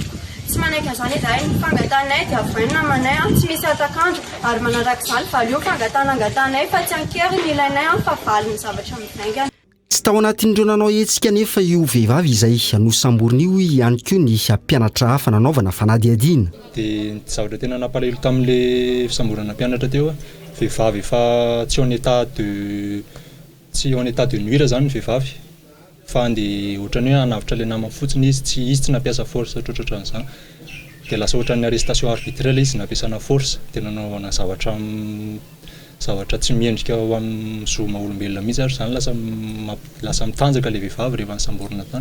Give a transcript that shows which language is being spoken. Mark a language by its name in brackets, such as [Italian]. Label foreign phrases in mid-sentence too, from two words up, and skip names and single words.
[Malagasy] Tsy manaiky an'izany izahay fangatanay dia avoiny namanay tsy misy atakandro ary manaraka izany valio fangatanay fa tsy ankeriny ilainay fa valy ny zavatra mivaingana. Tsy tao anatin'ireo nanao hetsika nefa io vehivavy izay nosamboriny io ihany koa ny mpianatra hafa nanaovana fanadihadiana. Dia ny zavatra tena nampalahelo tamin'ilay fisamborana mpianatra teo vehivavy fa tsy [French] en état de nuire [Malagasy] zany ny vehivavy fa andeha ohatrany hoe hanavitra ilay namany fotsiny izy tsy nampiasa force ohatrohatran'izany. Dia lasa ohatran'ny [French] arrestation arbitraire [Malagasy] izy nampiasana force dia nanaovana zavatra tsy miendrika ao amin'ny zoma olombelona mihitsy ary izany lasa mitanjaka ilay vehivavy rehefa nisamborina tany.